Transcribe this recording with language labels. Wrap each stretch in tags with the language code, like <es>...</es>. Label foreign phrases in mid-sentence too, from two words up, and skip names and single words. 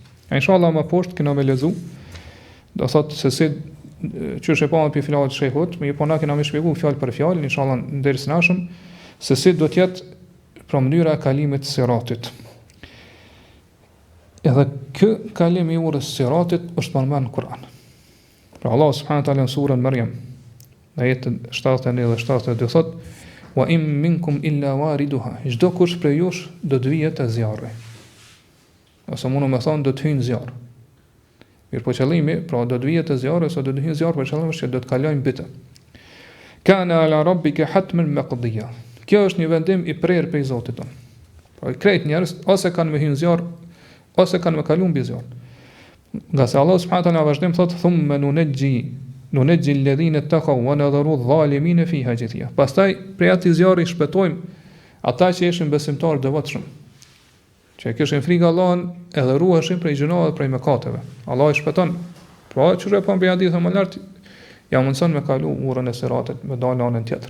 <sq>Inshallah më poshtë kena me lezu, do thotë se si që është e pa për fjalët e shehut, më po na kena më shpjeguar fjalë për fjalë, inshallah ndërsa nashëm, se si do të jetë pra mënyra e kalimit të Siratit. Edhe kë kalim i urës Siratit është përmend në Kur'an. Pra Allah</sq> <ar>سبحانه وتعالى</ar> <sq>në surën Maryam, në jetën 71 dhe 72 thot:</sq> <ar>"وإن منكم إلا واردها",</ar> <sq>çdo kush prej jush do të vijë te zjarri. Ose mundu me thonë do të hyjë në zjarr. Mirë po qëllimi, pra do të vijë te zjarri ose do të hyjë në zjarr, për qëllim është që do të kalojnë bitë.</sq> <ar>كان على ربك حتما مقضيا.</ar> <sq>Kjo është një vendim i prerë prej Zotit ton. Pra krejt njerëz ose kanë me hyjë në zjarr, ose kanë me kaluar mbi zjarr. Nga se Allah</sq> <ar>سبحانه وتعالى</ar> <sq>vazhdim thot</sq> <ar>ثم ننجي الذين اتقوا ونذر الظالمين فيها جثيا.</ar> <sq>Pastaj prej atij zjarri shpëtojmë ata që ishin besimtarë devotshëm, që kishin frikë Allahun edhe ruheshin prej gjunave, prej mëkateve. Allah i shpëton. Pra çure pa mbi hadith më lart ja mundson me kalu urën e Siratit, me dalë anën tjetër.</sq>